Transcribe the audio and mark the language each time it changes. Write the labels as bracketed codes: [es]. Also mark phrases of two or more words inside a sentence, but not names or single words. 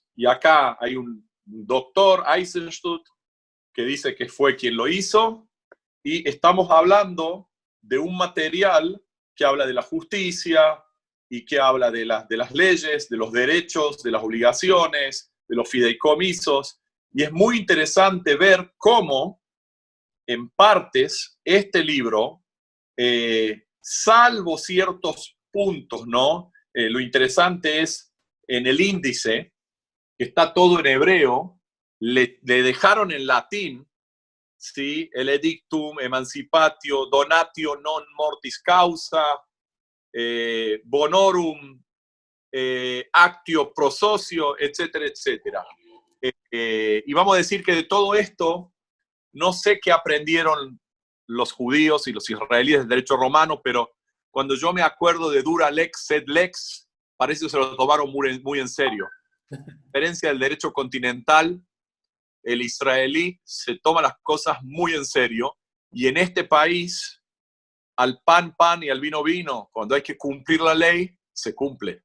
[es] Y acá hay un doctor, Eisenstadt, que dice que fue quien lo hizo, y estamos hablando de un material que habla de la justicia y que habla de las leyes, de los derechos, de las obligaciones, de los fideicomisos, y es muy interesante ver cómo, en partes, este libro, salvo ciertos puntos, ¿no? Lo interesante es en el índice, que está todo en hebreo, le dejaron en latín, ¿sí? [la] El edictum emancipatio donatio non mortis causa, bonorum actio pro socio, etcétera, etcétera. [es] Y vamos a decir que de todo esto, no sé qué aprendieron los judíos y los israelíes del derecho romano, pero cuando yo me acuerdo de [la] dura lex sed lex, [es] parece que se lo tomaron muy en serio. A diferencia del derecho continental, el israelí se toma las cosas muy en serio, y en este país, al pan, pan y al vino, vino, cuando hay que cumplir la ley, se cumple.